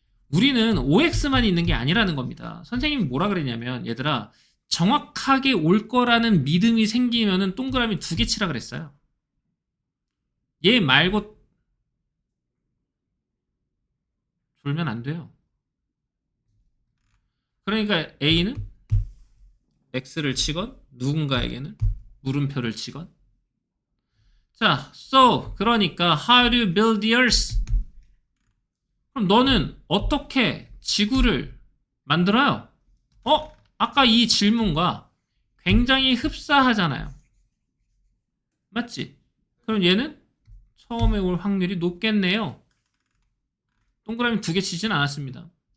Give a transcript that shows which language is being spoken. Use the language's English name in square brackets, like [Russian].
[Korean] 우리는 OX만 있는 게 아니라는 겁니다. 선생님이 뭐라 그랬냐면 얘들아 정확하게 올 거라는 믿음이 생기면은 동그라미 2개 치라 그랬어요. 얘 말고 졸면 안 돼요. 그러니까 A는 X를 치건 누군가에게는 물음표를 치건. 자, [English] so [Korean] 그러니까 [English] how do you build the earth? [Korean] 그럼 너는 어떻게 지구를 만들어요? 아까 이 질문과 굉장히 흡사하잖아요. 맞지? 그럼 얘는 처음에 올 확률이 높겠네요. 동그라미 2개 치진 않았습니다.